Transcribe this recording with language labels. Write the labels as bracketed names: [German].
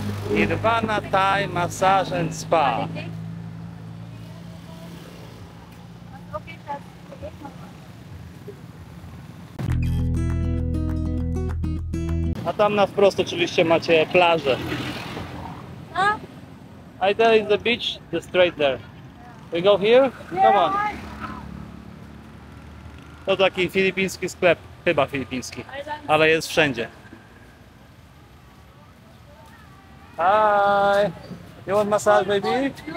[English] Nirvana Thai Massage and Spa. [Polish] A tam na wprost oczywiście macie plażę. [English] I there is the beach, the straight there. We go here? Come on. [Polish] To taki filipiński sklep, chyba filipiński, ale jest wszędzie. [English] Hi! You want massage, baby?